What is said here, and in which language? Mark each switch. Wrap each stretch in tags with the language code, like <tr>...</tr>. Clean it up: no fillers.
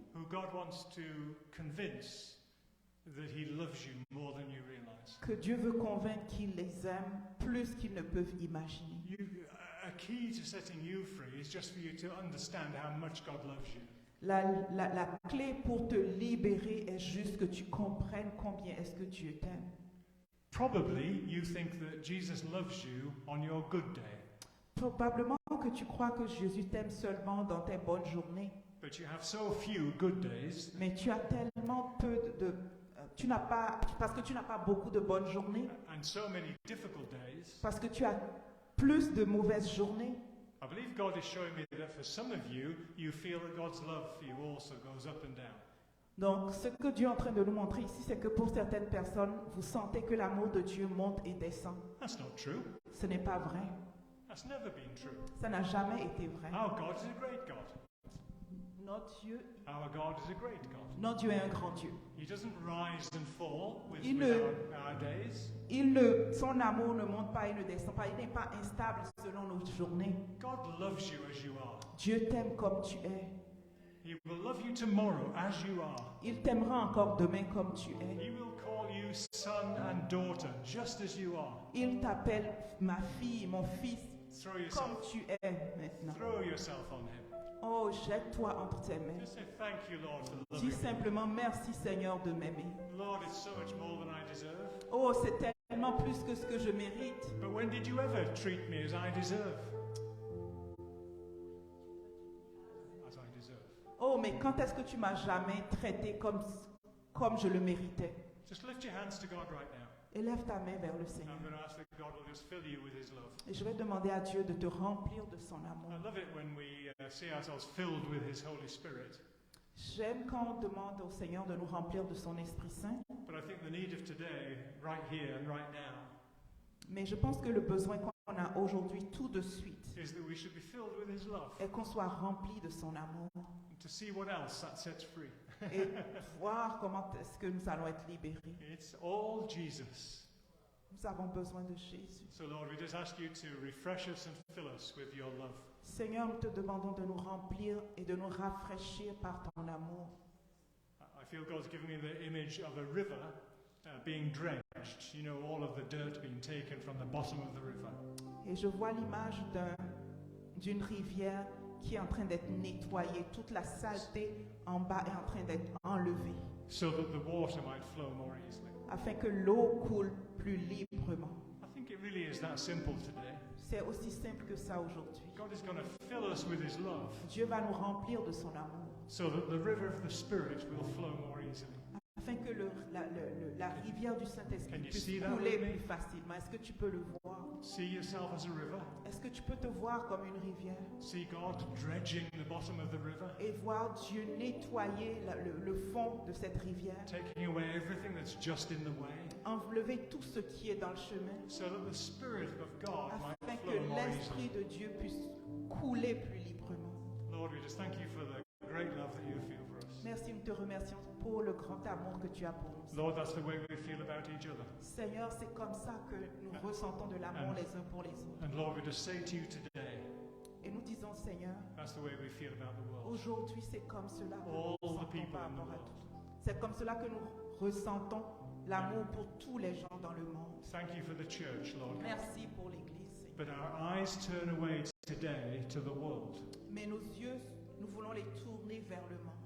<en>who God wants to convince that He loves you more than you realize.</en> <fr>que Dieu veut convaincre qu'il les aime plus qu'ils ne peuvent imaginer.</fr> <en>A key to setting you free is just for you to understand how much God loves you.</en> <fr>La clé pour te libérer est juste que tu comprennes combien est-ce que Dieu t'aime.</fr> <en>Probably you think that Jesus loves you on your good day,</en> <fr>Probablement que tu crois que Jésus t'aime seulement dans tes bonnes journées,</fr> <en>but you have so few good days</en> <fr>mais tu as tellement peu tu n'as pas, parce que tu n'as pas beaucoup de bonnes journées,</fr> <en>and so many difficult days.</en> <fr>parce que tu as plus de mauvaises journées.</fr> <en>I believe God is showing me that for some of you, you feel that God's love for you also goes up and down.</en> <fr>Donc, ce que Dieu est en train de nous montrer ici, c'est que pour certaines personnes, vous sentez que l'amour de Dieu monte et descend.</fr> <en>That's not true.</en> <fr>Ce n'est pas vrai.</fr> <en>That's never been true.</en> <fr>Ça n'a jamais été vrai.</fr> <en>Our God is a great God. Our God is a great God.</en> <fr>Notre Dieu est un grand Dieu.</fr> <en>He doesn't rise and fall with</en> <fr>Il</fr> <en>our days.</en> <fr>Son amour ne monte pas et ne descend pas. Il n'est pas instable selon nos journées.</fr> <en>God loves you as you are.</en> <fr>Dieu t'aime comme tu es.</fr> <en>He will love you tomorrow as you are.</en> <fr>Il t'aimera encore demain comme tu es.</fr> <en>He will call you son and daughter just as you are.</en> <fr>Il t'appelle ma fille, mon fils,</fr> <en>Throw</en> <fr>comme</fr> <en>yourself,</en> <fr>tu es maintenant.</fr> <en>throw yourself on Him.</en> <fr>Oh, jette-toi entre tes mains.</fr> <en>Just say thank you, Lord, for</en> <fr>Dis</fr> <en>loving me.</en> <fr>simplement merci Seigneur de m'aimer.</fr> <en>Lord, it's so much more than I deserve.</en> <fr>Oh, c'est tellement plus que ce que je mérite.</fr> <en>But when did you ever treat me as I deserve? As I deserve.</en> <fr>Oh, mais quand est-ce que tu m'as jamais traité comme je le méritais?</fr> <en>Just lift your hands to God right now.</en> <fr>Élève ta main vers le Seigneur.</fr> <en>I'm going to ask that God will just fill you with His love.</en> <fr>Et je vais demander à Dieu de te remplir de son amour.</fr> <en>I love it when we see ourselves filled with His Holy Spirit.</en> <fr>J'aime quand on demande au Seigneur de nous remplir de son Esprit Saint,</fr> <en>But I think the need of today, right here and right now,</en> <fr>mais je pense que le besoin qu'on a aujourd'hui tout de suite</fr> <en>is that we should be filled with His love.</en> <fr>est qu'on soit rempli de son amour</fr> <en>And to see what else that sets free.</en> <fr>et voir comment est-ce que nous allons être libérés.</fr> <en>It's all Jesus.</en> <fr>Nous avons besoin de Jésus.</fr> <en>So Lord, we just ask you to refresh us and fill us with your love.</en> <fr>Seigneur, nous te demandons de nous remplir et de nous rafraîchir par ton amour.</fr> <en>I feel God's given me the image of a river being drenched. You know, all of the dirt being taken from the bottom of the river.</en> <fr>Et je vois l'image d'une rivière qui est en train d'être nettoyée. Toute la saleté en bas est en train d'être enlevée.</fr> <en>So that the water might flow more easily.</en> <fr>Afin que l'eau coule plus librement.</fr> <en>I think it really is that simple today.</en> <fr>C'est aussi simple que ça aujourd'hui.</fr> <en>God is going to fill us with His love.</en> <fr>Dieu va nous remplir de son amour.</fr> <en>So that the river of the Spirit will flow more easily.</en> <fr>Afin que la rivière du Saint-Esprit</fr> <en>Can you</en> <fr>puisse</fr> <en>see that</en> <fr>couler</fr> <en>with me?</en> <fr>plus facilement. Est-ce que tu peux le voir?</fr> <en>See yourself as a river.</en> <fr>Est-ce que tu peux te voir comme une rivière?</fr> <en>See God dredging the bottom of the river.</en> <fr>Et voir Dieu nettoyer le fond de cette rivière.</fr> <en>Taking away everything that's just in the way.</en> <fr>Enlever tout ce qui est dans le chemin.</fr> <en>So that the Spirit of God</en> <fr>Afin</fr> <en>might</en> <fr>que</fr> <en>flow more</en> <fr>l'Esprit</fr> <en>easily.</en> <fr>de Dieu puisse couler plus librement.</fr> <en>Lord, we just thank you for the great love that you feel for us.</en> <fr>Merci, nous te remercions pour le grand amour que tu as pour nous.</fr> <en>Lord, that's the way we feel about each other.</en> <fr>Seigneur, c'est comme ça que nous ressentons de l'amour les uns pour les autres.</fr> <en>And Lord, we just say to you today,</en> <fr>Et nous disons, Seigneur,</fr> <en>that's the way we feel about the world.</en> <fr>aujourd'hui c'est comme cela que</fr> <en>All</en> <fr>nous</fr> <en>the</en> <fr>ressentons</fr> <en>people</en> <fr>par</fr> <en>in the</en> <fr>rapport à</fr> <en>world.</en> <fr>tout. C'est comme cela que nous ressentons l'amour pour tous les gens dans le monde.</fr> <en>Thank you for the church, Lord.</en> <fr>Merci pour l'Église, Seigneur.</fr> <en>But our eyes turn away today to the world.</en> <fr>Mais nos yeux, nous voulons les tourner vers le monde.</fr>